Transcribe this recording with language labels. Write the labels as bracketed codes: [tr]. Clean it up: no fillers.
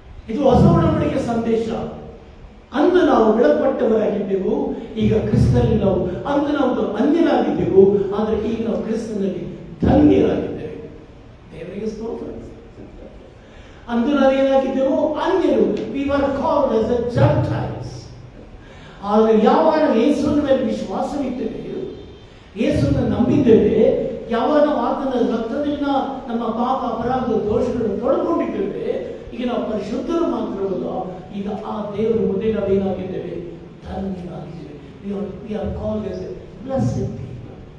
[kn] ಇದು ಹೊಸ ಒಡಂಬಡಿಕೆ ಸಂದೇಶ. ಅಂದು ನಾವು ಬೆಳಪಟ್ಟವರಾಗಿದ್ದೆವು, ಈಗ ಕ್ರಿಸ್ತನಲ್ಲಿ ನಾವು ಅಂದು ನಾವು ಅನ್ಯರಾಗಿದ್ದೆವು, ಆದರೆ ಈಗ ನಾವು ಕ್ರಿಸ್ತನಲ್ಲಿ ಧನ್ಯರಾಗಿದ್ದೇವೆ. ದೇವರಿಗೆ ಸ್ತೋತ್ರ. ಅಂದು ನಾವೇನಾಗಿದ್ದೆವು? ಅನ್ಯರು. [en] We were called as the Gentiles. [kn] ಆದರೆ ಯಾವಾಗ ಯೇಸುವಿನ ಮೇಲೆ ವಿಶ್ವಾಸವಿದ್ದೇವೆ, ಯೇಸುವನ್ನು ನಂಬಿದ್ದೇವೆ, ಯಾವಾಗ ನಾವು ಆತನ ರಕ್ತದಲ್ಲಿ ನಮ್ಮ ಪಾಪ ಅಪರಾಧ ದೋಷಗಳನ್ನು ತೊಳೆದುಕೊಂಡಿದ್ದೇವೆ, ಈಗ ನಾವು ಪರಿಶುದ್ಧರು ಮಾತ್ರವಲ್ಲ, ಈಗ ಆ ದೇವರ ಮುಂದೆ ನಾವೇನಾಗಿದ್ದೇವೆ? ಧನ್ಯರಾಗಿದ್ದೇವೆ. [en] We are called as a blessed people.